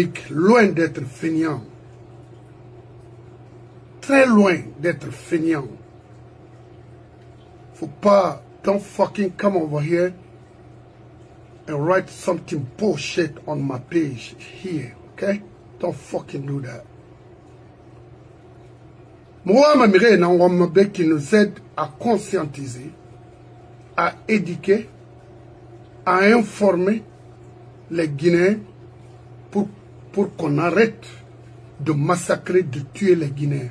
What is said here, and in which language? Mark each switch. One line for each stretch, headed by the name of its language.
French: Loin d'être feignant. Très loin d'être feignant.
English: Faut pas, don't fucking come over here and write something bullshit on my page here, okay? Don't fucking do that.
French: Moi, ma mère, qui nous aide à conscientiser, à éduquer, à informer les Guinéens pour qu'on arrête de massacrer, de tuer les Guinéens.